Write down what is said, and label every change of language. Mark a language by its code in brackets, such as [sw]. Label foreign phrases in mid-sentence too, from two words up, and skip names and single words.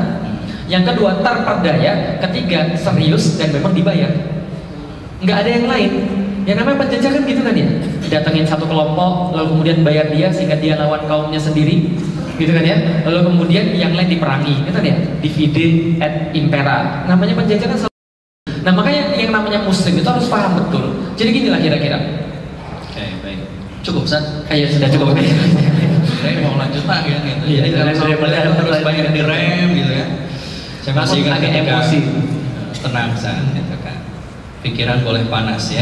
[id] Yang kedua, terperdaya. Ketiga, serius dan memang dibayar. Nggak ada yang lain. Yang namanya penjajah kan gitu kan ya, datengin satu kelompok lalu kemudian bayar dia sehingga dia lawan kaumnya sendiri, gitu kan ya. Lalu kemudian yang lain diperangi, gitu kan ya, [la] divide et impera. [id] Namanya penjajah kan. Nah makanya yang namanya muslim itu harus paham betul. Jadi ginilah kira-kira. Oke, baik. Cukup, Ustaz? Ayo sudah cukup. Saya mau lanjut lagi ya gitu. Iya, Jadi kalau terus banyak direm gitu ya. Saya masih ingat agak ketika emosi. tenang saat gitu kan. Pikiran boleh panas ya.